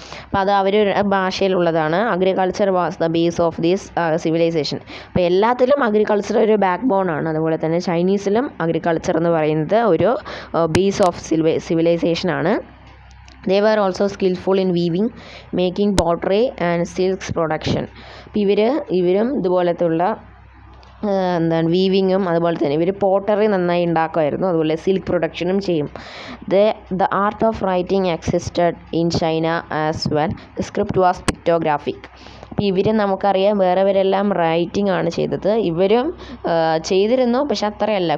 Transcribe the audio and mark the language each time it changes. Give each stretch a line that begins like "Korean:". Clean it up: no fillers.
Malayalam: അപ്പോൾ അത് അവരുടെ ഭാഷയിലുള്ളതാണ്.
English: Agriculture was the base of these civilization.
Malayalam: അപ്പോൾ എല്ലാത്തിലും അഗ്രികൾച്ചർ ഒരു ബാക്ക് ബോൺ ആണ്. അതുപോലെ തന്നെ ചൈനീസിലും അഗ്രികൾച്ചർ എന്ന് പറയുന്നത് ഒരു base of സിവിലൈസേഷനാണ്.
English: They were also skillful in weaving, making pottery and silks production.
Malayalam: അപ്പോൾ ഇവരും ഇതുപോലത്തുള്ള വീവിങ്ങും അതുപോലെ തന്നെ ഇവർ പോട്ടറി നന്നായി ഉണ്ടാക്കുമായിരുന്നു. അതുപോലെ സിൽക്ക് പ്രൊഡക്ഷനും ചെയ്യും.
English: The art of writing existed in China as well. The script was pictographic.
Malayalam: അപ്പോൾ ഇവർ നമുക്കറിയാം വേറെവരെല്ലാം റൈറ്റിംഗ് ആണ് ചെയ്തത്. ഇവരും ചെയ്തിരുന്നു, പക്ഷെ അത്രയല്ല.